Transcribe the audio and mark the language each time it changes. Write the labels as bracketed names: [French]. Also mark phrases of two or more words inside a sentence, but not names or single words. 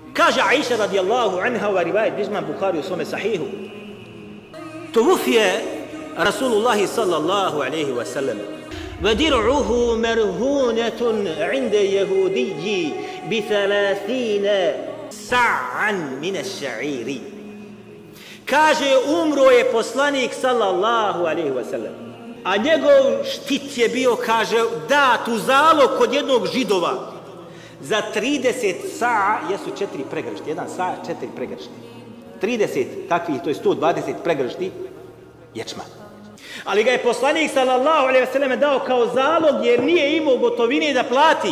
[Bosnian] Kaže Aisha [Arabic] رضي الله عنها [Bosnian] u rivajet Bizman Bukhari u svome sahihu. [Arabic] توفي رسول الله صلى الله عليه وسلم. وَدِرْعُهُ مَرْهُونَةٌ عِنْدَ يَهُودِيِّ بِثَلَاثِينَ سَعًا مِنَ الشَّعِيرِ. [Bosnian] Kaže, umro je poslanik [Arabic] صلى الله عليه وسلم. [Bosnian] A njegov štit je bio, kaže, dat u zalog kod jednog Židova. Za 30 sa'a jesu 4 pregršti. Jedan sa'a, 4 pregršti. 30 takvih, to je 120 pregršti ječma. Ali ga je poslanik [Arabic] صلى الله عليه وسلم [Bosnian] dao kao zalog jer nije imao gotovine da plati.